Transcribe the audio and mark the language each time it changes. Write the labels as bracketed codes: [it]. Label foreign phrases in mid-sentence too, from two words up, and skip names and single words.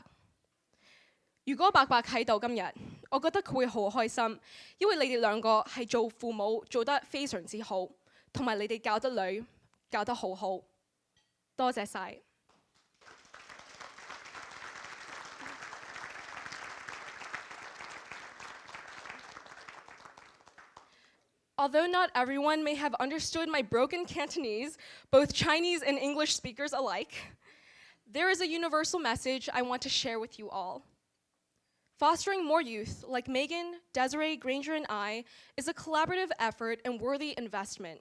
[yue] 如果伯伯喺度今日，我覺得佢會好開心，因為你哋兩個係做父母做得非常之好，同埋你哋教得女教得好好。多謝晒。 [en] Although not everyone may have understood my broken Cantonese, both Chinese and English speakers alike, there is a universal message I want to share with you all. Fostering more youth like Megan, Desiree, Granger, and I is a collaborative effort and worthy investment.